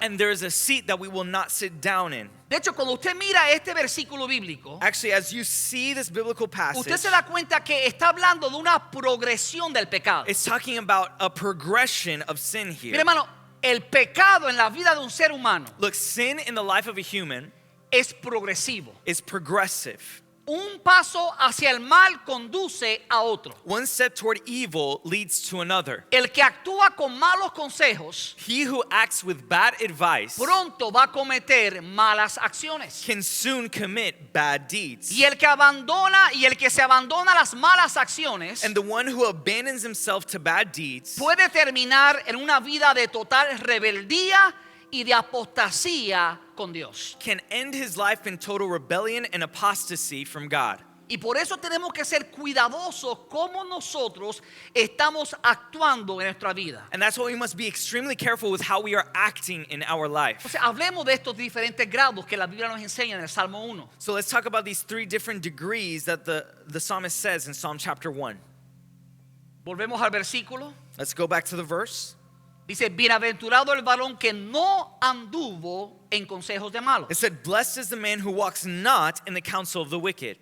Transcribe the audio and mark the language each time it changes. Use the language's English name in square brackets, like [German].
[English] And there is a seat that we will not sit down in. [Spanish] De hecho, cuando usted mira este versículo bíblico, [English] Actually, as you see this biblical passage, [Spanish] usted se da cuenta que está hablando de una progresión del pecado. [English] it's talking about a progression of sin [Spanish] Mire, [English] here. [Spanish] hermano, el pecado en la vida de un ser humano [English] Look, sin in the life of a human [Spanish] es progresivo. [English] is progressive. [Spanish] Un paso hacia el mal conduce a otro. [English] One step toward evil leads to another. [Spanish] El que actúa con malos consejos [English] He who acts with bad advice [Spanish] pronto va a cometer malas acciones. [English] can soon commit bad deeds. [Spanish] Y el que se abandona a las malas acciones [English] And the one who abandons himself to bad deeds [Spanish] puede terminar en una vida de total rebeldía y de apostasía con Dios. [English] can end his life in total rebellion and apostasy from God. [Spanish] Y por eso tenemos que ser cuidadosos como nosotros estamos actuando en nuestra vida. [English] And that's why we must be extremely careful with how we are acting in our life. [Spanish] O sea, hablemos de estos diferentes grados que la Biblia nos enseña en el Salmo 1. [English] So let's talk about these three different degrees that the psalmist says in Psalm chapter 1. [Spanish] Volvemos al versículo. [English] Let's go back to the verse. [Spanish] Dice, bienaventurado el varón que no anduvo en consejos de malos. [English] It said, blessed is the man who walks not in the counsel of the wicked.